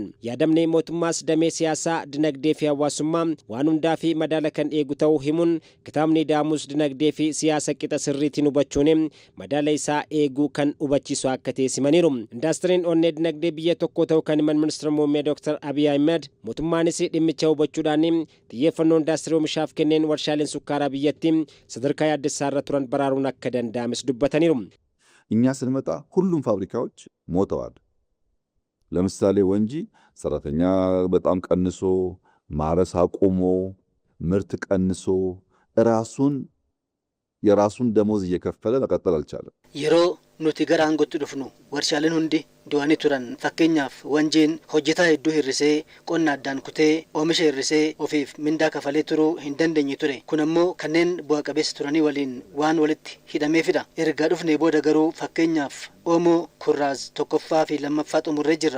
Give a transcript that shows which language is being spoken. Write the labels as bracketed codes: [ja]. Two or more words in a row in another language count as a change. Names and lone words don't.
[om] Yaadamni mootummaas damee siyaasaa dinagdee fi hawaasummaa waan hundaa fi madaala kan eegu ta'uu himuun kitaabni daamus dinagdee fi siyaasa qixa sirriitiin hubachuun madaala isaa eeguu kan hubachiisu akka teessimaniiru. Industiriin onnee dinagdee biyya tokko ta'uu kan himan ministeera muummee Dr. Abiyyi Ahmed mootummaanis dhimmicha hubachuudhaan xiyyeeffannoo industirii oomishaaf kenneen warshaaleen sukkaaraa biyyatti sadarkaa yaaddessaa irra turan baraaruun akka danda'ames dubbataniiru. [am] እኛ ስንመጣ ሁሉም ፋብሪካዎች ሞተዋል። ለምሳሌ ወንጂ ሰራተኛ በጣም ቀንሶ ማረስ አቁሞ ምርት ቀንሶ የራሱን ደሞዝ እየከፈለ መቀጠል አልቻለም። [om] የሮ nuti gara aangootti dhufnu warshaaleen hundi du'anii turan. Fakkeenyaaf wanjiin hojjetaa hedduu hirrisee qonna addaan kutee oomisha hirrisee ofiif mindaa kafalee turuu hin dandeenye ture. Kun ammoo kanneen bu'a qabeessa turanii waliin waan walitti hidhameefidha. Erga dhufnee booda garuu fakkeenyaaf Oomoo Kurraaz tokkoffaa fi lammaffaa xumurree jirra.